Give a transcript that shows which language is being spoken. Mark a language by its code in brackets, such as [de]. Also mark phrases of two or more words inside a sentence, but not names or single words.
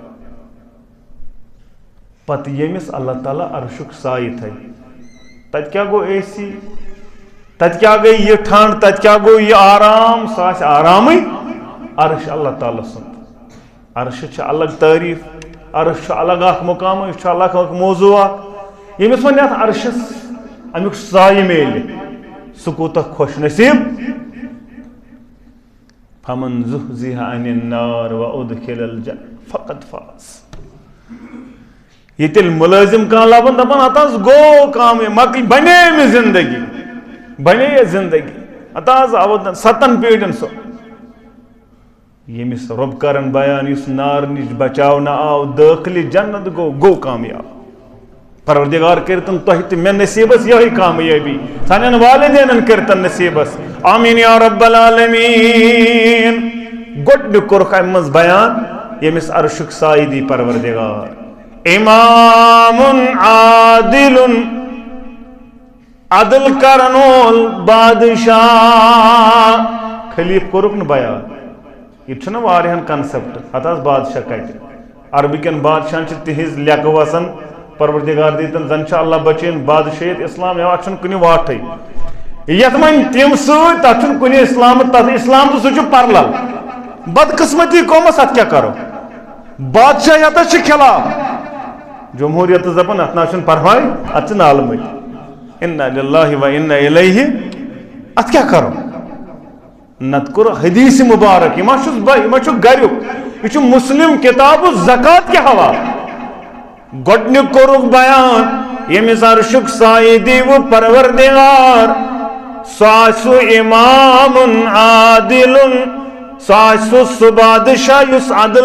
[ks] پتہٕ ییٚمِس اللہ تعالیٰ عرشُک سایہِ تھایہِ تَتہِ کیٛاہ گوٚو اے سی تَتہِ کیٛاہ گٔے یہِ ٹھنٛڈ تَتہِ کیٛاہ گوٚو یہِ آرام سُہ آسہِ آرامٕے عرش اللہ تعالیٰ سُنٛد عرشہِ چھِ الگ تعریٖف عرش چھُ الگ اکھ مُقام یہِ چھُ الگ اکھ موضوٗع اکھ ییٚمِس وۄنۍ اَتھ عرشَس اَمیُک سایہِ میلہِ سُہ کوٗتاہ خۄش نصیٖب [ar] فمن زُحزِحَ عَنِ النار وَأُدْخِلَ الْجَنَّةَ فقط فاز [ks] یہ تیٚلہِ مُلٲزِم کانٛہہ لبان دپان اَتھ حظ گوٚو کامیاب مۄکلہِ بنے مےٚ زندگی بنے زندگی اَتھ حظ آو 7 پیٖڑین سُہ ییٚمِس رۄب کرن بیان یُس نار نِش بچاونہٕ آو دٲخلہِ جنت گوٚو کامیاب پروردِگار کٔرتن تۄہہِ تہٕ مےٚ نصیٖبس یِہوٚے کامیٲبی سانٮ۪ن والدینن کٔرتن نصیٖبس آمیٖن [ar] یا رب العالمیٖن [ks] گۄڈنیُک کوٚرُکھ اَمہِ منٛز بیان ییٚمِس عرشُک سایہِ دی پروردِگار [ar] امامٌ عادلٌ [ks] عدل کرن وول بادشاہ خلیٖف کوٚرُکھ نہٕ بیان یہِ چھُنہ واریاہن کنسپٹ اتھ حظ بادشاہ کتہِ عربٕکٮ۪ن بادشاہن چھِ تِہنٛز لیٚکہٕ وسان پروردِگار دیٖتن زن چھِ اللہ بچٲیِن بادشٲہیت اسلام یِوان چھُنہٕ کُنہِ واٹھٕے یتھ وۄنۍ تِم سۭتۍ تتھ چھُنہٕ کُنہِ اسلام تتھ اسلام تہٕ سُہ چھُ پرلل بدقسمتی قومس اتھ کیٛاہ کرو بادشاہیتس چھِ خلاف جمہوٗرِیتس دپان اتھ نہ چھُنہٕ پرواے اتھ چھِ نالہٕ مٔتۍ [ar] اِنّا لِلّٰهِ وَإِنّا إِلَيْهِ [ks] اتھ کیٛاہ کرو نتہٕ کوٚر حدیٖث مُبارک یہِ ما چھُ گریُک یہِ چھُ مُسلم کِتابُ زکات کہِ حوالہٕ گۄڈنیُک کوٚرُکھ بیان ییٚمِس عرشُک سایہِ دیٖوٕ پروردِگار سُہ آسہِ سُہ [ar] اِمامٌ عادلٌ [ks] سُہ آسہِ سُہ بادشاہ یُس عدل